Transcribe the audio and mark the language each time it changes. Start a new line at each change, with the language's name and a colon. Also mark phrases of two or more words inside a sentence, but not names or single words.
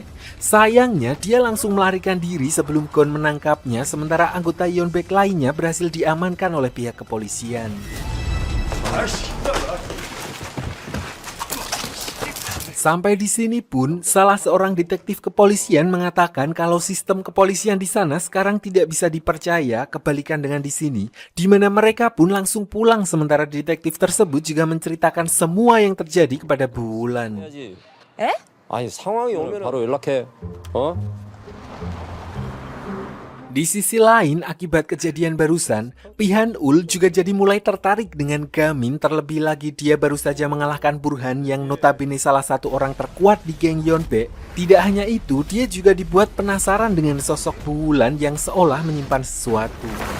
Indonesian: Sayangnya dia langsung melarikan diri sebelum Gon menangkapnya, sementara anggota Yeonbaek lainnya berhasil diamankan oleh pihak kepolisian. Sampai di sini pun, salah seorang detektif kepolisian mengatakan kalau sistem kepolisian di sana sekarang tidak bisa dipercaya, kebalikan dengan di sini, di mana mereka pun langsung pulang sementara detektif tersebut juga menceritakan semua yang terjadi kepada Bulan.
Korean: 에? 아니 상황이 오면 바로 연락해. 어?
Indonesian: Di sisi lain, akibat kejadian barusan, Pihanul juga jadi mulai tertarik dengan Gamin, terlebih lagi dia baru saja mengalahkan Burhan yang notabene salah satu orang terkuat di geng Yeonbae. Tidak hanya itu, dia juga dibuat penasaran dengan sosok Bulan yang seolah menyimpan sesuatu.